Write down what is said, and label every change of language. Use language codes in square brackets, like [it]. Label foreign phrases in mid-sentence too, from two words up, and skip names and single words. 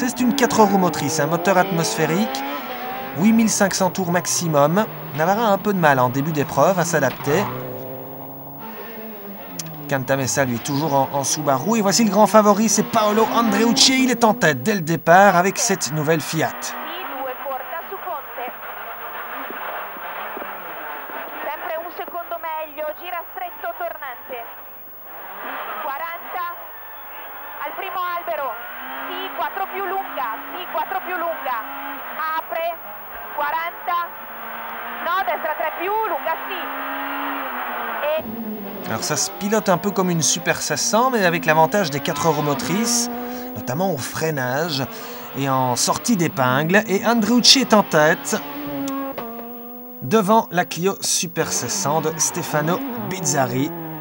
[fr] C'est une 4 roues motrices, un moteur atmosphérique, 8500 tours maximum. Navarra a un peu de mal en début d'épreuve à s'adapter. Cantamessa lui toujours en Subaru. Et voici le grand favori, c'est Paolo Andreucci. Il est en tête dès le départ avec cette nouvelle Fiat. [it] Gira stretto tornante, 40 al primo albero, sì 4 più lunga, sì 4 più lunga, apre, 40, no destra 3 più lunga, sì. [fr] Alors ça se pilote un peu comme une Super 1600 mais avec l'avantage des 4 roues motrices, notamment au freinage et en sortie d'épingle. Et Andreucci est en tête devant la Clio Super 1600 de Stefano Bizzarri.